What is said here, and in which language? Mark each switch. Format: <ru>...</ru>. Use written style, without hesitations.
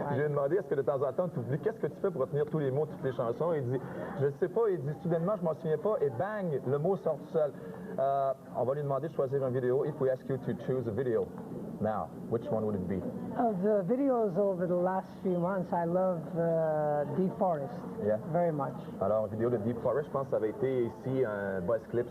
<fr>J'ai demandé, est-ce que de temps en temps, tu oublies, qu'est-ce que tu fais pour retenir tous les mots, toutes les chansons? Il dit, je ne sais pas. Il dit, soudainement, je m'en souviens pas, et bang, le mot sort tout seul. On va lui demander de choisir une vidéo.</fr> <en>If we ask you to choose a video now, which one would it be? Of the videos over the last few months, I love Deep Forest very much.</en> <fr>Alors, vidéo de Deep Forest, je pense que ça avait été ici un buzz clip.</fr>